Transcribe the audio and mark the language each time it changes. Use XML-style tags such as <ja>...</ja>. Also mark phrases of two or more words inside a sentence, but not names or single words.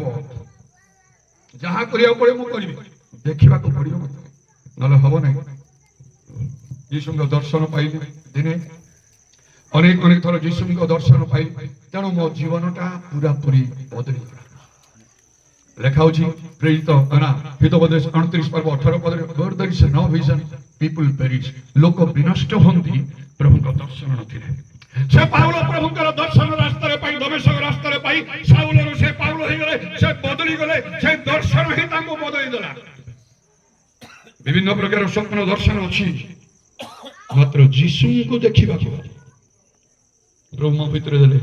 <or>ଯାହା କରିବାକୁ ପଡିବ ମୁଁ କରିବି, ଦେଖିବାକୁ ପଡିବ ମତେ, ନହେଲେ ହବ ନାହିଁ। ଯୀଶୁଙ୍କ ଦର୍ଶନ ପାଇଲି ଦିନେ, ଅନେକ ଥର ଯୀଶୁଙ୍କ ଦର୍ଶନ ପାଇଲି। ତେଣୁ ମୋ ଜୀବନଟା ପୁରାପୁରି ବଦଳିଗଲା। ଲେଖା ହଉଛି ପ୍ରେରିତ ହିତୋପଦେଶ 29 ପର୍ବ 18 ପଦରେ,</or> <en>where there is no vision people perish,</en> <or>ଲୋକ ବିନଷ୍ଟ ହୁଅନ୍ତି ପ୍ରଭୁଙ୍କ ଦର୍ଶନ ନଥିଲେ। ସେ ପାଉଲ ପ୍ରଭୁଙ୍କର ଦର୍ଶନ ରାସ୍ତାରେ ପାଇ, ଦମେଶକ ରାସ୍ତାରେ ପାଇ ସାଉଲରୁ ସେ ପାଉଲ ହେଇଗଲେ, ସେ ବଦଳି ଗଲେ। ସେ ଦର୍ଶନ ହିଁ ତାଙ୍କୁ ବଦଳି ଦେଲା। ବିଭିନ୍ନ ପ୍ରକାର ସ୍ୱପ୍ନ ଦର୍ଶନ ଅଛି, ମାତ୍ର ଯୀଶୁଙ୍କୁ ଦେଖିବାକୁ ପ୍ରଭୁ ମୋ ଭିତରେ ଦେଲେ।</or>